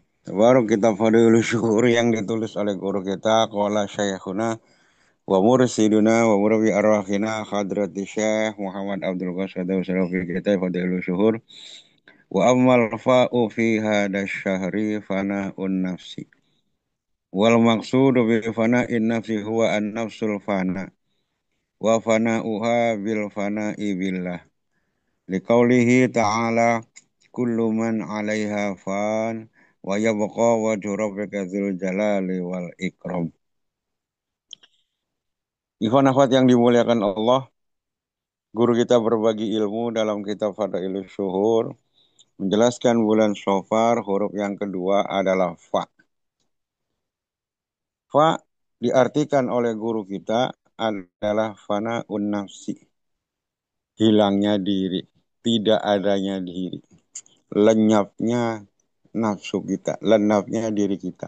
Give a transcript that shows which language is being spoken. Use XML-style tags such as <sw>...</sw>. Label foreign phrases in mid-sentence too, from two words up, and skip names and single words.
<id>Baru kitab Fadilus Syukur yang ditulis oleh guru kita,</id> <ar>قال شيخنا ومرشدنا ومربي أرواحنا حضرة الشيخ Muhammad Abdul Qasim Syarafi kita Fadilus Syukur. وأما الفاء في هذا الشهر فناء النفس. والمقصود بفناء النفس هو النفس الفناء. وفناؤها بالفناء بالله. لقوله تعالى كل من عليها فان ويبقى وجه ربك ذو الجلال والإكرام. إخوان أخوات</ar> <id>yang dimuliakan Allah, guru kita berbagi ilmu dalam kitab Fadailus Syuhur menjelaskan bulan Syafar, huruf yang kedua adalah fa. Fa diartikan oleh guru kita adalah</id> <ar>فناء النفس,</ar> <id>hilangnya diri, tidak adanya diri, lenyapnya nafsu kita, lenyapnya diri kita.</id>